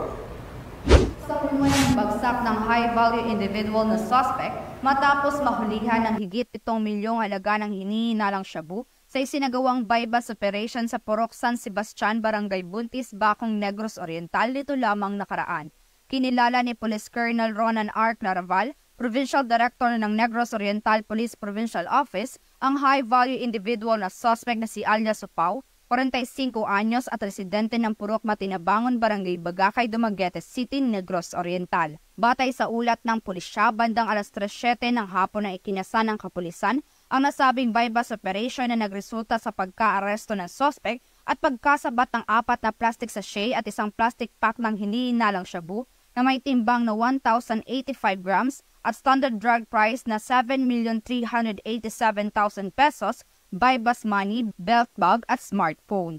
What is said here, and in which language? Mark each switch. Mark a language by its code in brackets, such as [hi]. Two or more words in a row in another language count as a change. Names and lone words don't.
[tl] Sa ng bagsak ng [en] high-value individual [tl] na suspect, matapos mahulihan ng higit 7 milyong halaga ng hinihinalang shabu sa isinagawang [en] bypass operation [tl] sa Purok San Sebastian, Barangay Buntis, Bacong, Negros Oriental nito lamang nakaraan. Kinilala ni Police Colonel Ronan R. Claraval, [en] Provincial Director [tl] ng Negros Oriental Police Provincial Office, ang [en] high-value individual [tl] na suspect na si alias Supao, 45 anyos at residente ng Purok Matinabangon, Barangay Bagakay, Dumaguete City, Negros Oriental. Batay sa ulat ng pulisya, bandang alas 3:07 ng hapon na ikinasa ng kapulisan ang nasabing [en] bypass operation [tl] na nagresulta sa pagka-aresto ng suspect at pagkasabat ng 4 na [en] plastic sachet [tl] at isang [en] plastic pack [tl] ng hinihinalang shabu na may timbang na 1,085 grams at [en] standard drug price [tl] na 7,387,000 pesos, [en] bypass money, belt bag [tl] at smartphone.